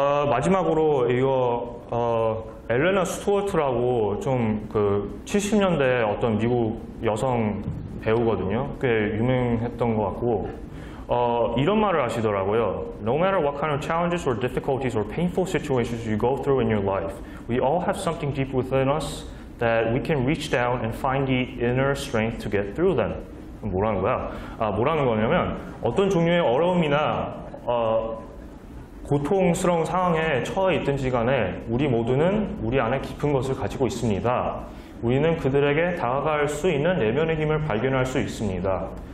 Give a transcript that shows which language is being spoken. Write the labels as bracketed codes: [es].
[ko] 마지막으로 이거 엘레나 스튜어트라고 좀 그 70년대 어떤 미국 여성 배우거든요. 꽤 유명했던 것 같고 이런 말을 하시더라고요. [en] No matter what kind of challenges or difficulties or painful situations you go through in your life, we all have something deep within us that we can reach down and find the inner strength to get through them. [ko] 뭐라는 거야? 뭐라는 거냐면 어떤 종류의 어려움이나 고통스러운 상황에 처해 있든지 간에 우리 모두는 우리 안에 깊은 것을 가지고 있습니다. 우리는 그들에게 다가갈 수 있는 내면의 힘을 발견할 수 있습니다.